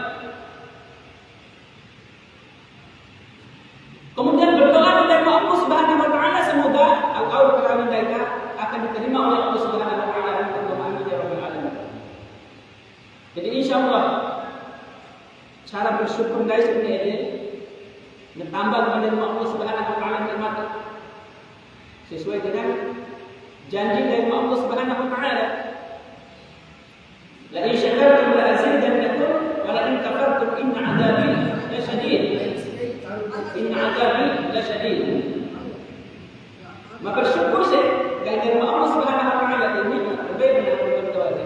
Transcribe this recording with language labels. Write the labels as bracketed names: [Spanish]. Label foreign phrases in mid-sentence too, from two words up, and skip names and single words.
[Indonesian] Kemudian berdoa kepada Allah [Arabic] سبحانه وتعالى [Indonesian] semoga al-qaul kerawi mereka akan diterima oleh Allah [Arabic] سبحانه وتعالى [Indonesian] dan berdoa [Arabic] يا رب العالمين. [Indonesian] Jadi insyaallah cara bersyukur guys ini bertambah kepada Allah [Arabic] سبحانه وتعالى [Indonesian] nikmat sesuai dengan janji dari Allah [Arabic] سبحانه وتعالى. لئن شكرتم لأزيدنكم ولئن كفرتم إن عذابي لشديد. إن عذابي لشديد. [Indonesian] Maka bersyukur saya dari Allah [Arabic] سبحانه وتعالى [Indonesian] ini berbeda dengan doa.